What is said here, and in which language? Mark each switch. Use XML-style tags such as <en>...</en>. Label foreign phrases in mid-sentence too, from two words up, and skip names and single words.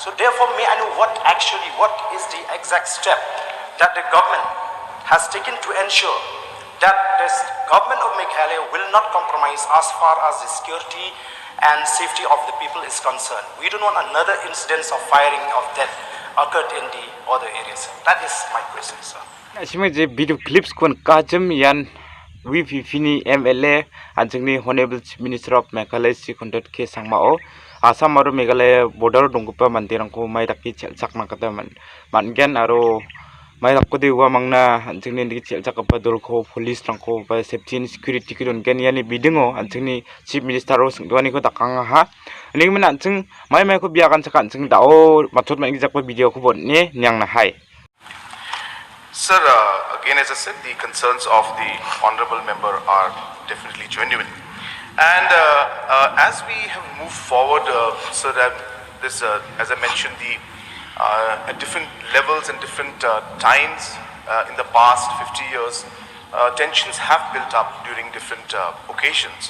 <en>So therefore, may I know what is the exact step that the government has taken to ensure that this government of Meghalaya will not compromise as far as the security and safety of the people is concerned. We don't want another incidence of firing of death occurred in the other areas. That is my question, sir.</en> <grt>Asime je</grt> <en>video clips</en> <grt>kon kajam yan VPP MLA anjingni</grt> <en>Honorable Chief Minister of Meghalaya</en> <grt>Hcm Conrad ke Sangma o Assam aro Meghalaya border donggupa mandirangko mai daki chelchakna kata mangen aro mai dakko dewa mangna anjingni ndi chelchakapa dolko police rangko ba</grt> <en>safety and security</en> <grt>kidon gen yani bidingo anjingni</grt> <en>Chief Minister</en> <grt>ro singdoani ko dakanga ha ning men anjing mai ko biakan chaka anjing dao mathot mai jakpa video ko bonne nyang na hai.</grt> <en>Sir, again, as I said, the concerns of the honorable member are definitely genuine. And as we have moved forward, sir, as I mentioned, at different levels and different times in the past 50 years, tensions have built up during different occasions.</en>